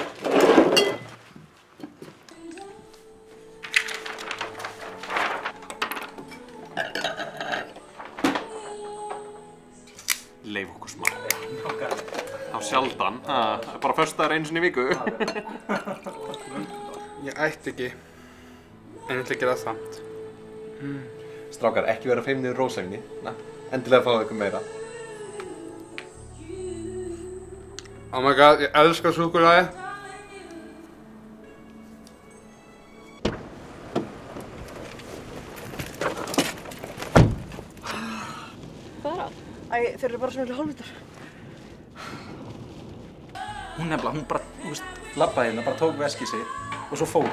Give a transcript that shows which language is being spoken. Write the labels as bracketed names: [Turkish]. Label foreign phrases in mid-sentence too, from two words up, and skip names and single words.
[Icelandic] Leif okkur smakka. Þá sjaldan, bara föstudagur einu sinni í viku. Ég ætti ekki, en ég ætla að gera það samt. Strákar, ekki vera feimnir yfir rósæfni. Endilega fáðu ykkur meira. [English] Oh my god, [Icelandic] ég elska súkkulaði. Hvað er það? Æ, þeir eru bara svona til hálfvitar. Hún nefnilega, hún bara, þú veist, labbaði hérna, bara tók veskið sitt og svo fór hún.